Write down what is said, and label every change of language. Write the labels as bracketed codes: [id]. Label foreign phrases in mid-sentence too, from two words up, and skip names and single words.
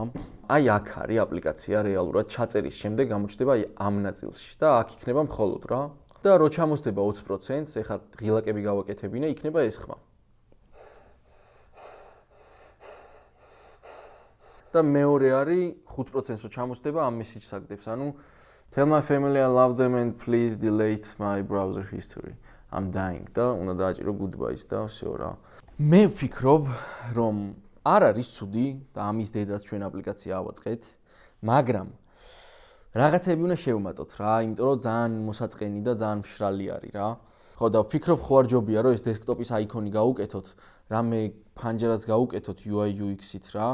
[ka] აი აქ არის აპლიკაცია რეალურად ჩაწერის შემდეგ გამოჩნდება აი ამ ნაწილში და აქ იქნება მხოლოდ რა. და რო ჩამოსდება 20%-ს, ეხლა ღილაკები გავაკეთებინე, იქნება ეს ხმა. და მეორე არის 5%-ს რო ჩამოსდება ამ მესიჯს აგდებს, ანუ [en] tell my family I love them and please delete my browser history. I'm dying [ka] და უნდა დააჭირო goodbyes და всё რა. მე ვფიქრობ, რომ არ არის ცუდი და ამის დედაც ჩვენ აპლიკაცია ავაწყეთ, მაგრამ რაღაცები უნდა შევმატოთ რა, იმიტომ რომ ძალიან მოსაწყენი და ძალიან მშრალი არის რა. ხო და ვფიქრობ ხო არ ჯობია რომ ეს დესკტოპის აიკონი გავუკეთოთ, რამე ფანჯარაც გავუკეთოთ [en] UI UX- [ka] ით რა.